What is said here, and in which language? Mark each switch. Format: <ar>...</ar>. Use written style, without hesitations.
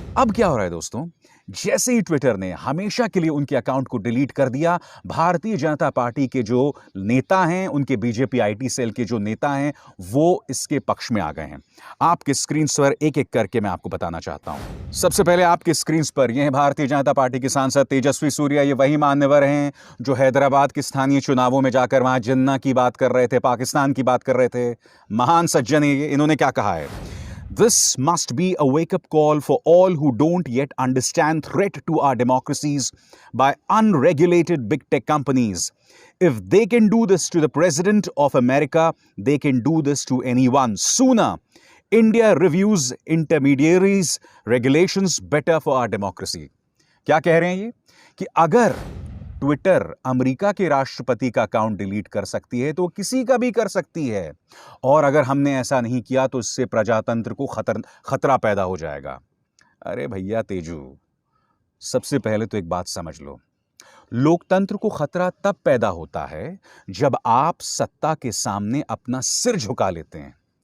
<hi>अब क्या हो रहा है दोस्तों, जैसे ही ट्विटर ने हमेशा के लिए उनके अकाउंट को डिलीट कर दिया, भारतीय जनता पार्टी के जो नेता हैं, उनके बीजेपी आईटी सेल के जो नेता हैं, वो इसके पक्ष में आ गए हैं। आपके स्क्रीन पर एक एक करके मैं आपको बताना चाहता हूं। सबसे पहले आपके स्क्रीन पर यह है भारतीय जनता पार्टी के सांसद तेजस्वी सूर्या। ये वही मान्यवर हैं जो हैदराबाद के स्थानीय चुनावों में जाकर वहां जिन्ना की बात कर रहे थे, पाकिस्तान की बात कर रहे थे। महान सज्जन है। इन्होंने क्या कहा है?</hi> <en>This must be a wake-up call for all who don't yet understand threat to our democracies by unregulated big tech companies. If they can do this to the President of America, they can do this to anyone. Sooner, India reviews intermediaries' regulations better for our democracy.</en> <hi>क्या कह रहे हैं ये? कि अगर Twitter America के राष्ट्रपति का अकाउंट डिलीट कर सकती है तो किसी का भी कर सकती है, और अगर हमने ऐसा नहीं किया तो इससे प्रजातंत्र को खतरा पैदा हो जाएगा। अरे भैया तेजू, सबसे पहले तो एक बात समझ लो, लोकतंत्र को खतरा तब पैदा होता है जब आप सत्ता के सामने अपना सिर झुका लेते हैं।</hi>